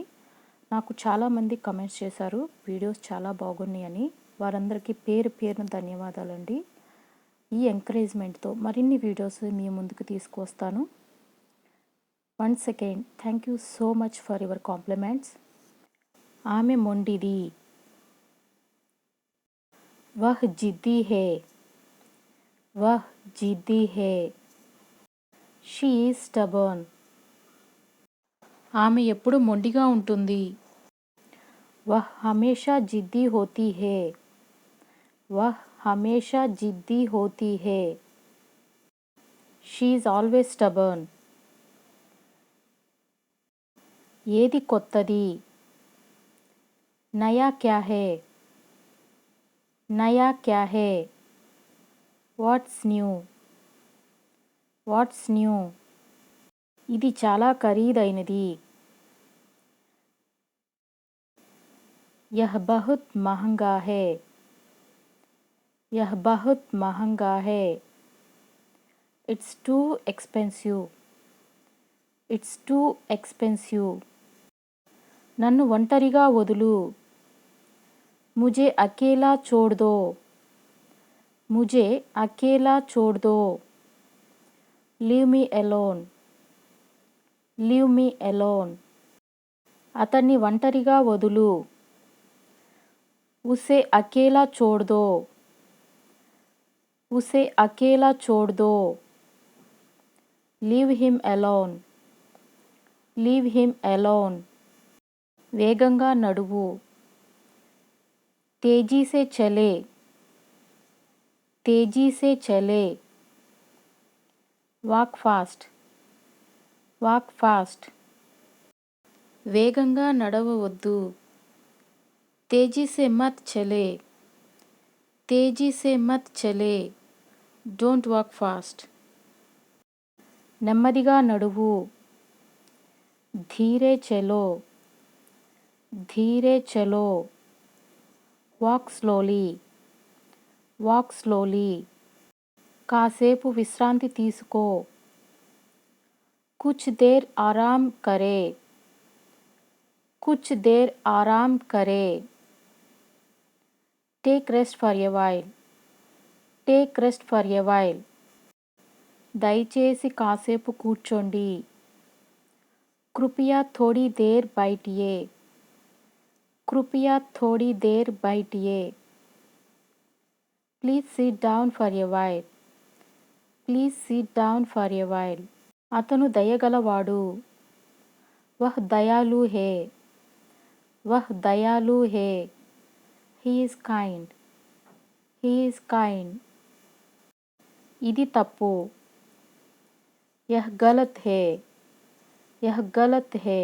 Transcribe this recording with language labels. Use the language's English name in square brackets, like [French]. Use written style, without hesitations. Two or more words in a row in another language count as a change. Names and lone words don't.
[Telugu] నాకు చాలామంది కమెంట్స్ చేశారు వీడియోస్ చాలా బాగున్నాయని. వారందరికీ పేరు పేరున ధన్యవాదాలండి. ఈ ఎంకరేజ్మెంట్తో మరిన్ని వీడియోస్ మీ ముందుకు తీసుకువస్తాను. [English] Once again thank you so much for your compliments. [Telugu] ఆమె మొండిది. [Hindi] वह जिद्दी है. वह जिद्दी है. [English] She is stubborn. [Telugu] ఆమె ఎప్పుడు మొండిగా ఉంటుంది. [Hindi] वह हमेशा जिद्दी होती है. वह हमेशा जिद्दी होती है. [English] She is always stubborn. [Telugu] ఏది కొత్తది. [Hindi] नया क्या है. नया क्या है. [English] What's new. What's new. [Telugu] ఇది చాలా ఖరీదైనది. [Hindi] यह बहुत महंगा है. यह बहुत महंगा है. [English] It's too expensive. It's too expensive. [Telugu] నన్ను ఒంటరిగా వదులు. [Hindi] मुझे अकेला छोड़ दो. मुझे अकेला छोड़ दो. [English] Leave me alone. Leave me alone. [Telugu] అతన్ని ఒంటరిగా వదులు. [Hindi] उसे अकेला छोड़ दो. उसे अकेला छोड़ दो. [English] Leave him alone. Leave him alone. [Telugu] వేగంగా నడువు. [Hindi] तेजी से चले. तेजी से चले. [English] walk fast. walk fast. [Telugu] వేగంగా నడవవద్దు. [Hindi] तेजी से मत चले. तेजी से मत चले. [English] don't walk fast. [Telugu] నెమ్మదిగా నడువు. [Hindi] धीरे चलो. धीरे चलो. [English] walk slowly. walk slowly. [Telugu] కాసేపు విశ్రాంతి తీసుకో. [Hindi] कुछ देर आराम करे. कुछ देर आराम करे. [English] take rest for a while. take rest for a while. [Telugu] దయచేసి కాసేపు కూర్చోండి. [Hindi] कृपया थोड़ी देर बैठिए. कृपया थोड़ी देर बैठिए. [English] Please sit down for a while. Please sit down for a while. [Telugu] అతను దయగలవాడు. [Hindi] वह दयालु है. वह दयालु है. [English] He is kind. He is kind. [Telugu] ఇది తప్పు. [Hindi] यह गलत है. यह गलत है.